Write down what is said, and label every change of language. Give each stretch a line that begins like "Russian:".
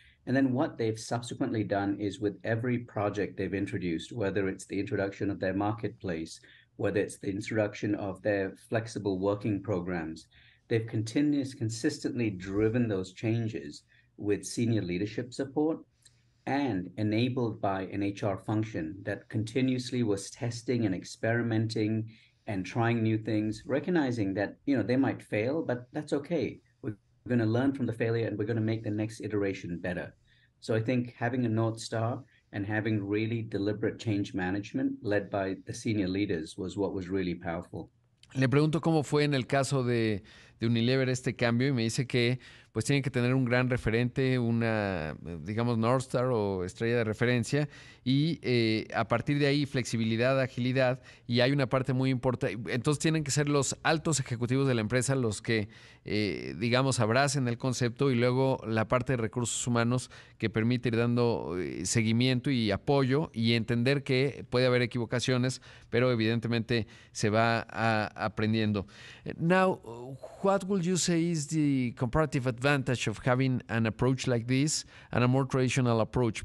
English: And then what they've subsequently done is with every project they've introduced, whether it's the introduction of their marketplace, whether it's the introduction of their flexible working programs, they've consistently driven those changes with senior leadership support and enabled by an HR function that continuously was testing and experimenting and trying new things, recognizing that, you know, they might fail, but that's okay. We're going to learn from the failure and we're going to make the next iteration better. So I think having a North Star and having really deliberate change management led by the senior leaders was what was really powerful.
Spanish: Le pregunto cómo fue en el caso de Unilever este cambio y me dice que pues tienen que tener un gran referente, una, digamos, North Star o estrella de referencia y a partir de ahí flexibilidad, agilidad y hay una parte muy importante. Entonces tienen que ser los altos ejecutivos de la empresa los que, digamos, abracen el concepto y luego la parte de recursos humanos que permite ir dando seguimiento y apoyo y entender que puede haber equivocaciones, pero evidentemente se va aprendiendo.
English: Now, what would you say is the comparative advantage of having an approach like this and a more traditional approach?